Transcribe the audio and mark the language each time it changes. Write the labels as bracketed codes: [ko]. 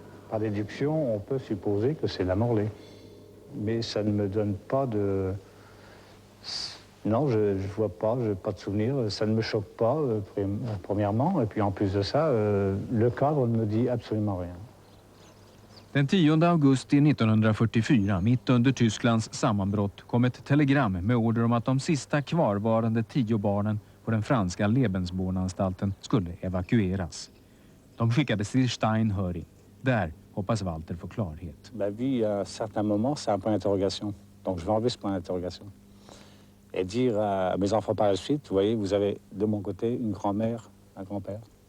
[fr] Par déduction, on peut supposer que c'est la Morlaix. Mais ça ne me donne pas de... Non, je ne vois pas, je n'ai pas de souvenir. Ça ne me choque pas, premièrement. Et puis en plus de ça, le cadre ne me dit absolument rien. [sv] Den 10 augusti 1944, mitt under Tysklands sammanbrott, kom ett telegram med order om att de sista kvarvarande 10 barnen på den franska Lebensbornanstalten skulle evakueras. De skickades till Steinhöring. Där hoppas Walter få klarhet. [fr] Ma vie, à un certain moment, c'est un point d'interrogation. Donc je vais enlever ce point d'interrogation. Et dire à mes enfants par la suite, vous voyez, vous avez de mon côté une grand-mère, un grand-père.